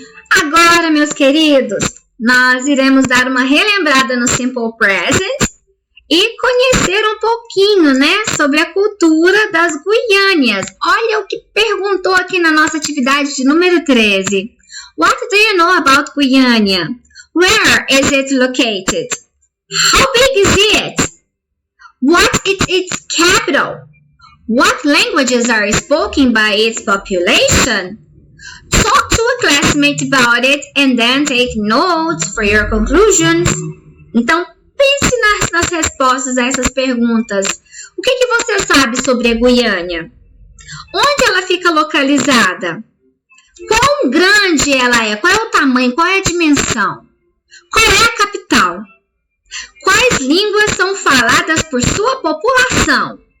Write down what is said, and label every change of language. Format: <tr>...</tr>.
<pt>Agora, meus queridos, nós iremos dar uma relembrada no Simple Present e conhecer um pouquinho, né, sobre a cultura das Guiânias. Olha o que perguntou aqui na nossa atividade de número 13.</pt> <en>What do you know about Guiânia? Where is it located? How big is it? What is its capital? What languages are spoken by its population? Talk to a classmate about it and then take notes for your conclusions.</en> <pt>Então, pense nas respostas a essas perguntas. O que você sabe sobre a Guiânia? Onde ela fica localizada? Quão grande ela é? Qual é o tamanho? Qual é a dimensão? Qual é a capital? Quais línguas são faladas por sua população?</pt>